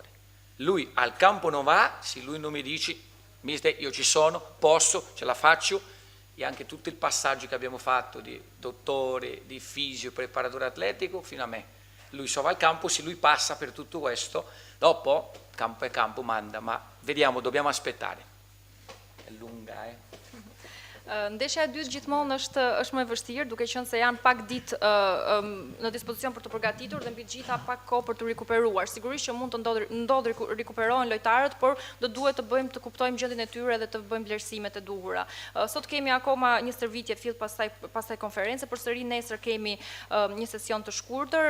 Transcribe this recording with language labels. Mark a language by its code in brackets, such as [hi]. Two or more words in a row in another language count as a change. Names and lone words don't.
[it] Lui al campo non va, se lui non mi dice mister, io ci sono, posso, ce la faccio, e anche tutto il passaggio che abbiamo fatto di dottore, di fisio, preparatore atletico, fino a me. Lui so va al campo, se lui passa per tutto questo, dopo campo è campo, manda, ma vediamo, dobbiamo aspettare. È lunga, [sq] Ndeshja e dytë gjithmonë është më e vështirë, duke qenë se janë pak ditë në dispozicion për të përgatitur dhe mbi të gjitha pak kohë për të rikuperuar. Sigurisht që mund të ndodhë rikuperohen lojtarët, por do duhet të kuptojmë gjendjen e tyre dhe të bëjmë vlerësimet e duhura. Sot kemi akoma një stërvitje fill pastaj konferencë, përsëri nesër kemi një sesion të shkurtër.